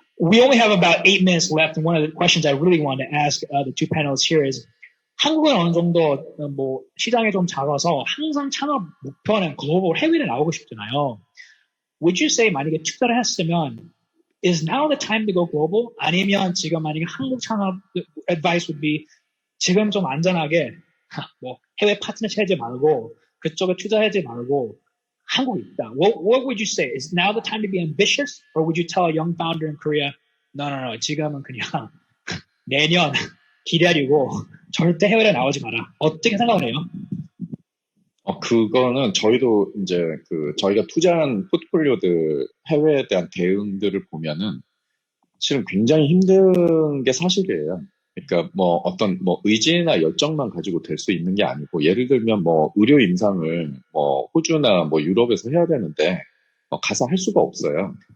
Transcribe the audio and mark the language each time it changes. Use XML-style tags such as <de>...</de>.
<en>We only have about 8 minutes left, and one of the questions I really want to ask the two panelists here is,</en> <ko>한국은 어느 정도 시장이 좀 작아서 항상 창업 목표는 글로벌 해외를 나오고 싶잖아요.</ko> <en>Would you say</en> <ko>만약에 투자를 했으면</ko> <en>is now the time to go global?</en> <ko>아니면 지금 만약에 한국 창업</ko> <en>advice would be</en> <ko>지금 좀 안전하게 해외 파트너 찾지 말고 그쪽에 투자하지 말고 한국에 있다.</ko> <en>What would you say? Is now the time to be ambitious, or would you tell a young founder in Korea, no,</en> <ko>지금은 그냥 내년 기다리고 절대 해외로 나오지 마라. 어떻게 생각을 해요? 그거는 저희도 이제 저희가 투자한 포트폴리오들 해외에 대한 대응들을 보면은 실은 굉장히 힘든 게 사실이에요. 그러니까 뭐 어떤 뭐 의지나 열정만 가지고 될 수 있는 게 아니고 예를 들면 뭐 의료 임상을 뭐 호주나 뭐 유럽에서 해야 되는데 가서 할 수가 없어요.</ko>